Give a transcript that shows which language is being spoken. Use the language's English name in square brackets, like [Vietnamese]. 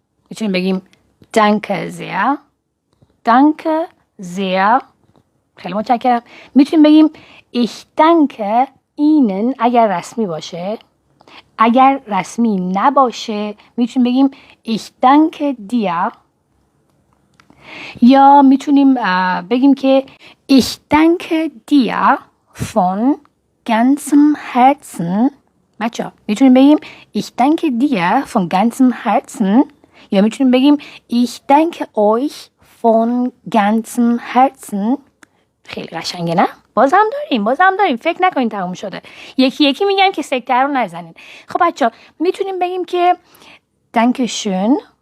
[Persian] میتونیم بگیم دانکه زیر، دانکه زیر، خیلی متشکرم. میتونیم بگیم [German] ich danke ihnen [Persian] اگر رسمی باشه. اگر رسمی نباشه میتونیم بگیم [German] ich danke dir. [Persian] یا میتونیم بگیم که [German] ich danke dir von ganzem Herzen. [Persian] بچه میتونیم بگیم [German] ich danke dir von ganzem Herzen. [Persian] یا میتونیم بگیم [German] ich danke euch von ganzem Herzen. [Persian] خیلی قشنگه نه؟ بازم داریم فکر نکنین تموم شده. یکی یکی میگم که سکته رو نزنین. خب بچه ها میتونیم بگیم که [German] danke schön.